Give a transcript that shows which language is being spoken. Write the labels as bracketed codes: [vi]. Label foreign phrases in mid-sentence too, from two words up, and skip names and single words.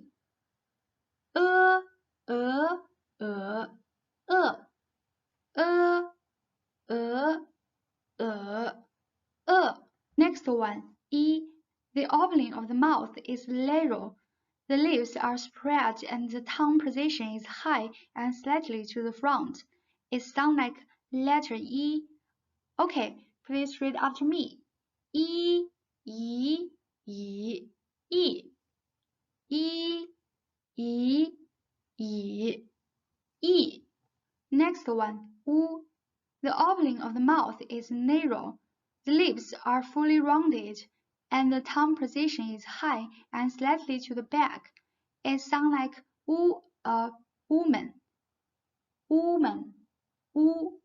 [en] Uh, uh, uh, uh, uh, uh, Next one, e. The opening of the mouth is lateral. The lips are spread and the tongue position is high and slightly to the front. It sounds like letter E. Okay, Please read after me. E, E, E, E, E, E, E, E. Next one, U. The opening of the mouth is narrow. The lips are fully rounded, and the tongue position is high and slightly to the back. It sounds like U, a woman. Woman. U.